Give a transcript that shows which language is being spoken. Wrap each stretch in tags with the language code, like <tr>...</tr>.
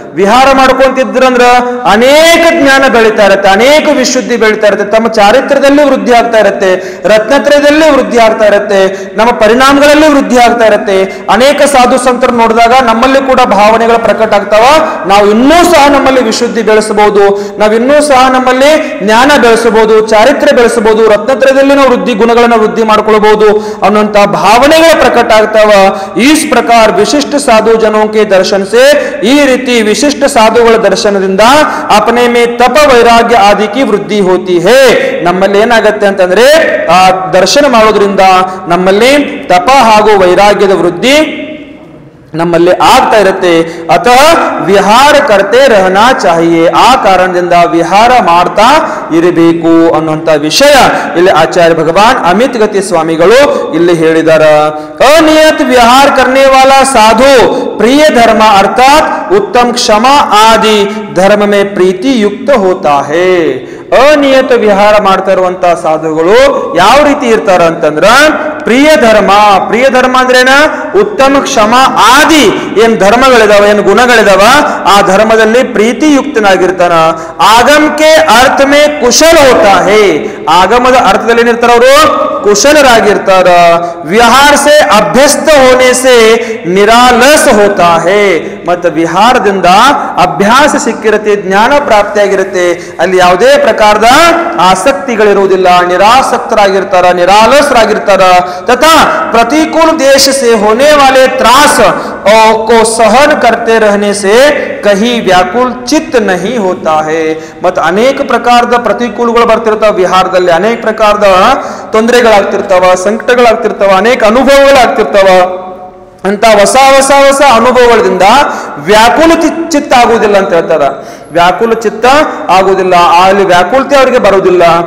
<kn>ವಿಹಾರ ಮಾಡ್ಕೊಂತಿದ್ರಂದ್ರ ಅನೇಕ ಜ್ಞಾನ ಬೆಳೀತಾ ಇರತ್ತೆ, ಅನೇಕ ವಿಶುದ್ಧಿ ಬೆಳೀತಾ ಇರುತ್ತೆ, ತಮ್ಮ ಚಾರಿತ್ರ್ಯದಲ್ಲಿ ವೃದ್ಧಿ ಆಗ್ತಾ ಇರುತ್ತೆ, ರತ್ನತ್ರಯದಲ್ಲಿ ವೃದ್ಧಿ ಆಗ್ತಾ ಇರುತ್ತೆ, ನಮ್ಮ ಪರಿಣಾಮಗಳಲ್ಲಿ ವೃದ್ಧಿ ಆಗ್ತಾ ಇರುತ್ತೆ. ಅನೇಕ ಸಾಧು ಸಂತರು ನೋಡಿದಾಗ ನಮ್ಮಲ್ಲಿ ಕೂಡ ಭಾವನೆಗಳ ಪ್ರಕಟ ಆಗ್ತಾವ. ನಾವು ಇನ್ನೂ ಸಹ ನಮ್ಮಲ್ಲಿ ವಿಶುದ್ಧಿ ಬೆಳೆಸಬಹುದು, ನಾವು ಇನ್ನೂ ಸಹ ನಮ್ಮಲ್ಲಿ ಜ್ಞಾನ ಬೆಳೆಸಬಹುದು, ಚಾರಿತ್ರ್ಯ ಬೆಳೆಸಬಹುದು, ರತ್ನತ್ರಯದಲ್ಲಿ ನಾವು ವೃದ್ಧಿ ಗುಣಗಳನ್ನು ವೃದ್ಧಿ ಮಾಡ್ಕೊಳ್ಬಹುದು ಅನ್ನುವಂತ ಭಾವನೆಗಳ ಪ್ರಕಟ ಆಗ್ತಾವ.</kn> <hi>इस प्रकार विशिष्ट साधु जनों के दर्शन से,</hi> <kn>ಈ ರೀತಿ ವಿಶಿಷ್ಟ ಸಾಧುಗಳ ದರ್ಶನದಿಂದ</kn> <hi>अपने में तप वैराग्य आदि की वृद्धि होती है.</hi> <kn>ನಮ್ಮಲ್ಲಿ ಏನಾಗುತ್ತೆ ಅಂತಂದ್ರೆ ಆ ದರ್ಶನ ಮಾಡೋದ್ರಿಂದ ನಮ್ಮಲ್ಲಿ ತಪ ಹಾಗೂ ವೈರಾಗ್ಯದ ವೃದ್ಧಿ ನಮ್ಮಲ್ಲಿ ಆಗ್ತಾ ಇರುತ್ತೆ.</kn> <hi>ಅತಃ ವಿಹಾರ ಕರ್ತೆ ರಹನಾ ಚಾಹಿಯೇ,</hi> <kn>ಆ ಕಾರಣದಿಂದ ವಿಹಾರ ಮಾಡ್ತಾ ಇರಬೇಕು ಅನ್ನುವಂತ ವಿಷಯ ಇಲ್ಲಿ ಆಚಾರ್ಯ ಭಗವಾನ್ ಅಮಿತ್ ಗತಿ ಸ್ವಾಮಿಗಳು ಇಲ್ಲಿ ಹೇಳಿದಾರ.</kn> <hi>ಅನಿಯತ ವಿಹಾರ करने वाला साधु प्रिय धर्म अर्थात उत्तम क्षमा आदि धर्म में प्रीति युक्त होता है.</hi> <kn>ಅನಿಯತ ವಿಹಾರ ಮಾಡ್ತಾ ಇರುವಂತಹ ಸಾಧುಗಳು ಯಾವ ರೀತಿ ಇರ್ತಾರ ಅಂತಂದ್ರ ಪ್ರಿಯ ಧರ್ಮ, ಪ್ರಿಯ ಧರ್ಮ ಅಂದ್ರೇನ ಉತ್ತಮ ಕ್ಷಮ ಆದಿ ಏನ್ ಧರ್ಮಗಳಿದಾವ, ಏನ್ ಗುಣಗಳಿದಾವ, ಆ ಧರ್ಮದಲ್ಲಿ ಪ್ರೀತಿಯುಕ್ತನಾಗಿರ್ತಾನ.</kn> <hi>ಆಗಮಕ್ಕೆ ಅರ್ಥ ಮೇ ಕುಶಲ ಹೋತಾ ಹೇ,</hi> <kn>ಆಗಮದ ಅರ್ಥದಲ್ಲಿ ಏನಿರ್ತಾರ ಅವರು ಕುಶಲರಾಗಿರ್ತಾರ.</kn> <hi>ವಿಹಾರ ಸೆ ಅಭ್ಯಸ್ತ ಹೋನೆ ಸೆ ನಿರಾಲಸ ಹೋತಾ ಹೇ,</hi> <kn>ಮತ್ತು ವಿಹಾರದಿಂದ ಅಭ್ಯಾಸ ಸಿಕ್ಕಿರುತ್ತೆ, ಜ್ಞಾನ ಪ್ರಾಪ್ತಿಯಾಗಿರುತ್ತೆ, ಅಲ್ಲಿ ಯಾವುದೇ ಪ್ರಕಾರದ ಆಸಕ್ತಿಗಳಿರುವುದಿಲ್ಲ, ನಿರಾಸಕ್ತರಾಗಿರ್ತಾರ, ನಿರಾಲಸರಾಗಿರ್ತಾರ.</kn> <hi>तथा प्रतिकूल देश से होने वाले त्रास को सहन करते रहने से कहीं व्याकुल चित्त नहीं होता है.</hi> <kn>मत अनेक प्रकाರದ ಪ್ರತಿಕೂಲಗಳು ಬರ್ತಿರ್ತಾವ, ವಿಹಾರದಲ್ಲಿ ಅನೇಕ ಪ್ರಕಾರದ ತೊಂದರೆಗಳಾಗ್ತಿರ್ತಾವ, ಸಂಕಟಗಳಾಗ್ತಿರ್ತಾವ, ಅನೇಕ ಅನುಭವಗಳಾಗ್ತಿರ್ತಾವ. ಅಂತ ಹೊಸ ಹೊಸ ಹೊಸ ಅನುಭವಗಳಿಂದ ವ್ಯಾಕುಲ ಚಿತ್ತ ಆಗುವುದಿಲ್ಲ ಅಂತ ಹೇಳ್ತಾರ. ವ್ಯಾಕುಲ ಚಿತ್ತ ಆಗುವುದಿಲ್ಲ, ಅಲ್ಲಿ ವ್ಯಾಕುಲತೆ ಅವರಿಗೆ ಬರುವುದಿಲ್ಲ.</kn>